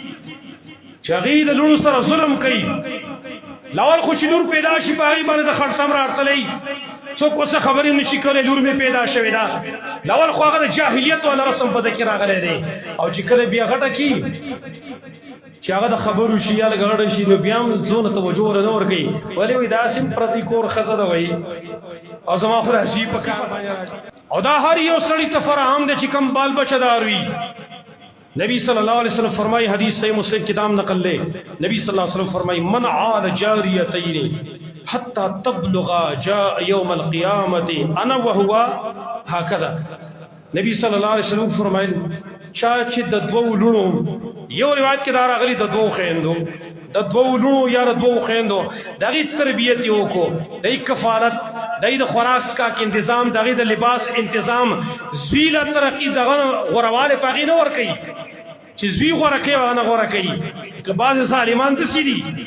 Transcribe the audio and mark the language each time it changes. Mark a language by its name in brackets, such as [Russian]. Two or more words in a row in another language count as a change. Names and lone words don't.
[Pashto] چې هغوی د لوڼو سره ظلم کوي لاول خو چې لور پیدا شي په هغې باندې د خړتم راټلی څوک اوسه خبرې نشي کولی لور مې پیدا شوې ده لاول خو هغه د جاهلیت والا رسم په ده کې راغلی دی او چې کله بیا غټه کي چې هغه د خبرو شي یا لږ غټه شي نو بیا هم ځونه توجه ورته نه ورکوي ولې وایي داسې هم پردي کور ښځه ده وایي او زما خو راځي په کار باندې او دا هر یو سړي ته فراهم دی چې کوم بال بچه دار وي نبی [Arabic] صلی الله علیه وسلم [Pashto] فرمائی حدیث صحیح مسلم کی دام نقل لے نبی [Arabic] صلی اللہ علیہ وسلم [Pashto] فرمائی [Arabic] من عال جاریتین حتی تبلغا جاء یوم القیامت انا وهو هکذا [Pashto] نبی [Arabic] صلی اللہ علیہ وسلم [Pashto] فرمائی چا چې د دوو لونو یو روایت کې دا راغلی د دوو خویندو د دوو لونو یا د دوو خویندو دغې تربیت یې وکړو دغې کفالت دغې د خوراک څښاک انتظام دغې د لباس انتظام زوی له ترقي دغه غوروالی په هغې نه ورکوي چې زوی غوره کوي هغه نه غوره کوي که بعضې ظالمان داسې دي